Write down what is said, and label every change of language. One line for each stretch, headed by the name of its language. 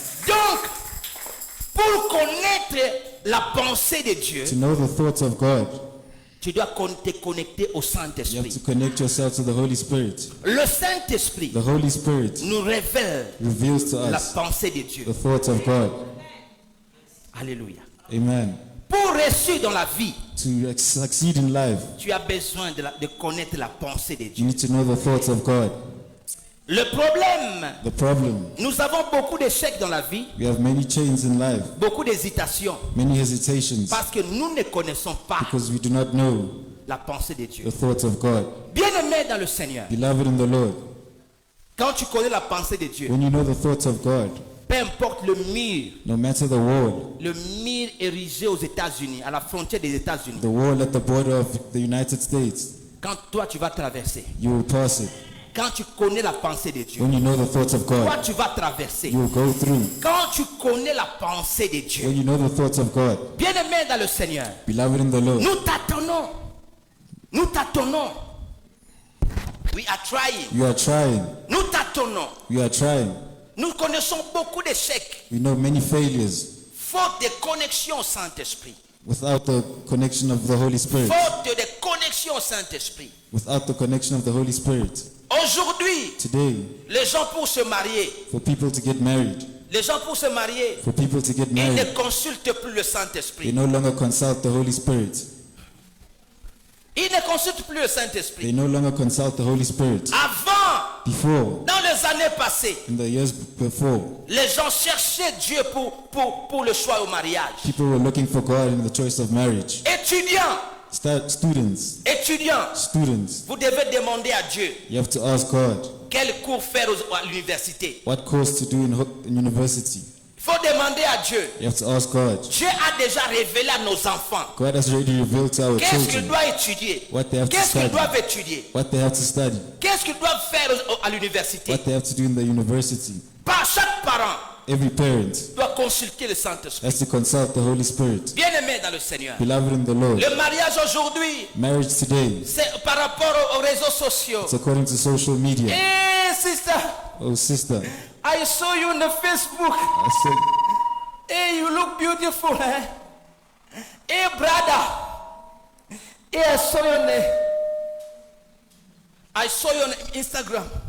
French: Donc, pour connaître la pensée de Dieu,
English: To know the thoughts of God,
French: Tu dois te connecter au
English: You have
French: Saint-Esprit.
English: to connect yourself to the Holy Spirit.
French: Le Saint-Esprit
English: The Holy Spirit
French: nous révèle
English: reveals to
French: la
English: us
French: pensée de Dieu.
English: the thoughts of God.
French: Alléluia.
English: Amen.
French: Pour réussir dans la vie,
English: To succeed in life,
French: tu as besoin de connaître la pensée de
English: you
French: Dieu.
English: need to know the thoughts of God.
French: Le problème,
English: The problem,
French: nous avons beaucoup d'échecs dans la vie,
English: we have many chains in life,
French: beaucoup d'hésitations,
English: many hesitations,
French: parce que nous ne connaissons pas
English: because we do not know
French: la pensée de Dieu.
English: the thoughts of God.
French: Bien-aimé dans le Seigneur,
English: Beloved in the Lord,
French: quand tu connais la pensée de Dieu,
English: when you know the thoughts of God,
French: peu importe le
English: no matter the
French: mur érigé aux États-Unis, à la frontière des États-Unis,
English: wall at the border of the United States,
French: quand toi tu vas traverser,
English: you will pass it.
French: quand tu connais la pensée de Dieu,
English: When you know the thoughts of
French: toi
English: God,
French: tu vas traverser.
English: you will go through.
French: Quand tu connais la pensée de Dieu,
English: When you know the thoughts of God,
French: bien-aimé dans le Seigneur,
English: beloved in the Lord,
French: nous tâtonnons. Nous tâtonnons.
English: We are trying. you are trying.
French: Nous tâtonnons.
English: You are trying.
French: Nous connaissons beaucoup d'échecs.
English: We know many failures
French: Faute de connexion au Saint-Esprit.
English: without the connection of the Holy Spirit.
French: Faute de connexion au Saint-Esprit.
English: Without the connection of the Holy Spirit.
French: Aujourd'hui,
English: Today,
French: les gens pour se marier,
English: for people to get married,
French: les gens pour se marier,
English: for people to get
French: ils ne
English: married,
French: consultent plus le
English: they
French: Saint-Esprit.
English: no longer consult the Holy Spirit.
French: Ils ne consultent plus le
English: They
French: Saint-Esprit.
English: no longer consult the Holy Spirit.
French: Avant,
English: Before,
French: dans les années passées,
English: in the years before,
French: les gens cherchaient Dieu pour le choix au mariage.
English: people were looking for God in the choice of marriage.
French: Étudiants,
English: Students,
French: Étudiants, vous devez demander à Dieu
English: you have to ask God
French: quel cours faire à l'université.
English: what course to do in university.
French: Il faut demander à Dieu.
English: You have to ask God.
French: Dieu a déjà révélé à nos enfants
English: God has already revealed to our
French: qu'est-ce qu'ils
English: children
French: doivent étudier,
English: what they have to
French: qu'est-ce qu'ils
English: study,
French: doivent étudier,
English: what they have to study,
French: qu'est-ce qu'ils doivent faire à l'université.
English: what they have to do in the university.
French: Par chaque parent
English: Every parent
French: doit consulter le Saint-Esprit.
English: has to consult the Holy Spirit.
French: Bien-aimé dans le Seigneur,
English: Beloved in the Lord,
French: le mariage aujourd'hui,
English: marriage today,
French: c'est par rapport aux réseaux sociaux.
English: it's according to social media. Hey sister, Oh sister, I saw you on the Facebook. I said, Hey, you look beautiful, eh? Hey, brother. Hey, I saw you on Instagram.